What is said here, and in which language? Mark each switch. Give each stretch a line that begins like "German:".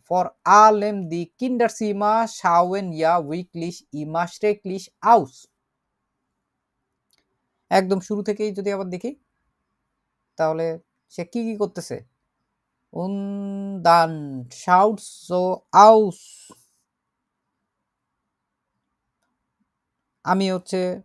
German: Vor allem die Kinderzimmer schauen ja wirklich immer schrecklich aus.
Bangla: একদম শুরু থেকেই যদি আবার দেখি তাহলে সে কি করতেছে?
German: Und dann schaut's so aus,
Bangla: আমি হচ্ছে